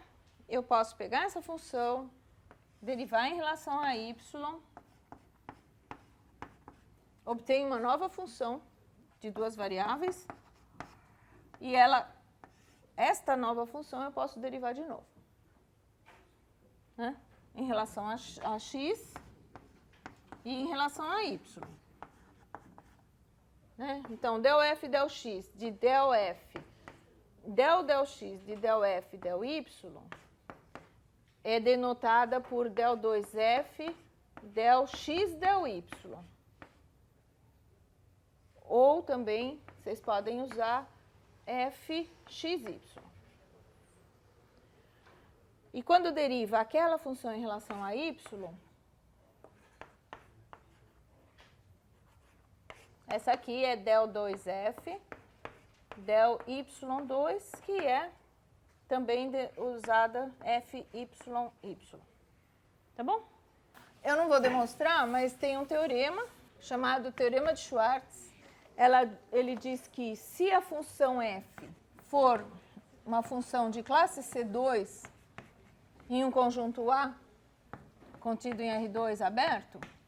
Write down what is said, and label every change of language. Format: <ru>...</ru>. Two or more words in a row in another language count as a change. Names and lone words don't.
<pt>Eu posso pegar essa função, derivar em relação a y, obtenho uma nova função de duas variáveis, e esta nova função eu posso derivar de novo, né? Em relação a x e em relação a y. Né? Então, del f del x de del f del x de del f del y é denotada por del 2f del x del y. Ou também, vocês podem usar fxy. E quando deriva aquela função em relação a y, essa aqui é del 2f del y2, que é também usada fyy. Tá bom? Eu não vou demonstrar, mas tem um teorema chamado Teorema de Schwartz. Ele diz que se a função f for uma função de classe C2 em um conjunto A, contido em R2 aberto,</pt>